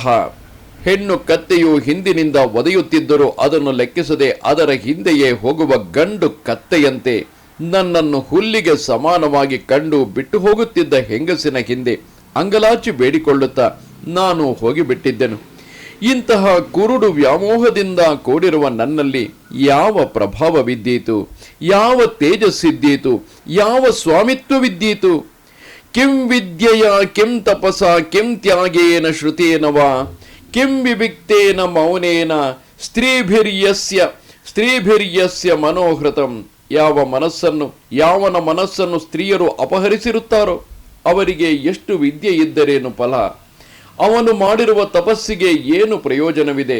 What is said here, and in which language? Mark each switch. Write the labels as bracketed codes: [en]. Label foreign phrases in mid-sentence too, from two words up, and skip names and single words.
[kn] ಹೆಣ್ಣು ಕತ್ತೆಯು ಹಿಂದಿನಿಂದ ಒದೆಯುತ್ತಿದ್ದರೂ ಅದನ್ನು ಲೆಕ್ಕಿಸದೆ ಅದರ ಹಿಂದೆಯೇ ಹೋಗುವ ಗಂಡು ಕತ್ತೆಯಂತೆ ನನ್ನನ್ನು ಹುಲ್ಲಿಗೆ ಸಮಾನವಾಗಿ ಕಂಡು ಬಿಟ್ಟು ಹೋಗುತ್ತಿದ್ದ ಹೆಂಗಸಿನ ಹಿಂದೆ ಅಂಗಲಾಚಿ ಬೇಡಿಕೊಳ್ಳುತ್ತಾ ನಾನು ಹೋಗಿಬಿಟ್ಟಿದ್ದೆನು. ಇಂತಹ ಕುರುಡು ವ್ಯಾಮೋಹದಿಂದ ಕೂಡಿರುವ ನನ್ನಲ್ಲಿ ಯಾವ ಪ್ರಭಾವವಿದ್ದೀತು? ಯಾವ ತೇಜಸ್ಸಿದ್ದೀತು? ಯಾವ ಸ್ವಾಮಿತ್ವವಿದ್ದೀತು? [sa] ಕಿಂ ವಿದ್ಯೆಯ ಕಿಂ ತಪಸ ಕಿಂ ತ್ಯಾಗೇನ ಶ್ರುತೇನ ವಾ ಕಿಂ ವಿವಿಕ್ತೇನ ಮೌನೇನ ಸ್ತ್ರೀಭಿರ್ಯಸ್ಯ ಮನೋಹೃತಂ. [kn] ಯಾವನ ಮನಸ್ಸನ್ನು ಸ್ತ್ರೀಯರು ಅಪಹರಿಸಿರುತ್ತಾರೋ ಅವರಿಗೆ ಎಷ್ಟು ವಿದ್ಯೆ ಇದ್ದರೇನು ಫಲ? ಅವನು ಮಾಡಿರುವ ತಪಸ್ಸಿಗೆ ಏನು ಪ್ರಯೋಜನವಿದೆ?